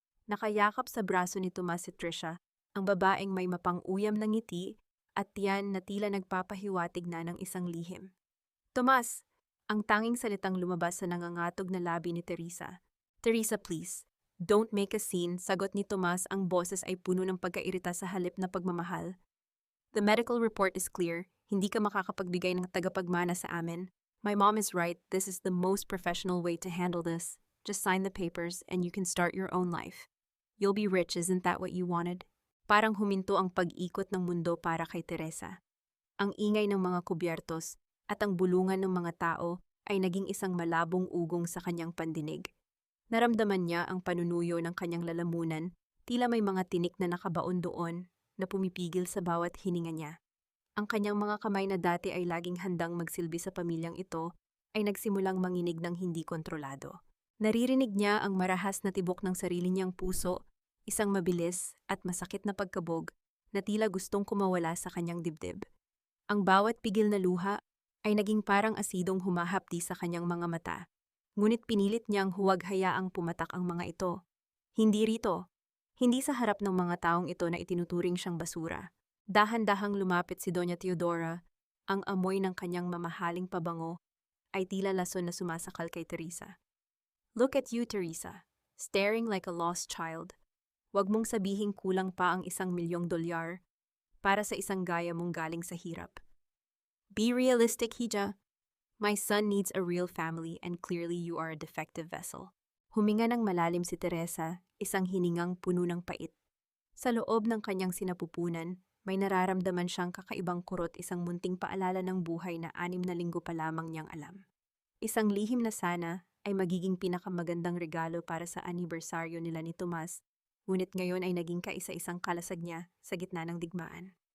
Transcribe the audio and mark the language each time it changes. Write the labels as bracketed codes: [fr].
[tl] Nakayakap sa braso ni Tomas si Trisha, ang babaeng may mapang-uyam na ngiti at tiyan na tila nagpapahiwatig na ng isang lihim. Tomas! Ang tanging salitang lumabas sa nangangatog na labi ni Teresa. [en] Teresa, please. Don't make a scene, [tl] sagot ni Tomas, ang boses ay puno ng pagkairita sa halip na pagmamahal. [en] The medical report is clear, [tl] hindi ka makakapagbigay ng tagapagmana sa amin. [en] My mom is right, this is the most professional way to handle this. Just sign the papers and you can start your own life. You'll be rich, isn't that what you wanted? [tl] Parang huminto ang pag-ikot ng mundo para kay Teresa. Ang ingay ng mga kubyertos at ang bulungan ng mga tao ay naging isang malabong ugong sa kanyang pandinig. Naramdaman niya ang panunuyo ng kanyang lalamunan, tila may mga tinik na nakabaon doon na pumipigil sa bawat hininga niya. Ang kanyang mga kamay na dati ay laging handang magsilbi sa pamilyang ito ay nagsimulang manginig ng hindi kontrolado. Naririnig niya ang marahas na tibok ng sarili niyang puso, isang mabilis at masakit na pagkabog na tila gustong kumawala sa kanyang dibdib. Ang bawat pigil na luha ay naging parang asidong humahapdi sa kanyang mga mata, ngunit pinilit niyang huwag hayaang pumatak ang mga ito. Hindi rito, hindi sa harap ng mga taong ito na itinuturing siyang basura. Dahan-dahang lumapit si Doña Teodora, ang amoy ng kanyang mamahaling pabango ay tila lason na sumasakal kay Teresa. [en] Look at you, Teresa, staring like a lost child. [tl] Huwag mong sabihing kulang pa ang $1 million para sa isang gaya mong galing sa hirap. [en] Be realistic, Hija. My son needs a real family and clearly you are a defective vessel. [tl] Huminga ng malalim si Teresa, isang hiningang puno ng pait. Sa loob ng kanyang sinapupunan, may nararamdaman siyang kakaibang kurot, isang munting paalala ng buhay na 6 na linggo pa lamang niyang alam. Isang lihim na sana ay magiging pinakamagandang regalo para sa anibersaryo nila ni Tomas, ngunit ngayon ay naging kaisa-isang kalasag niya sa gitna ng digmaan.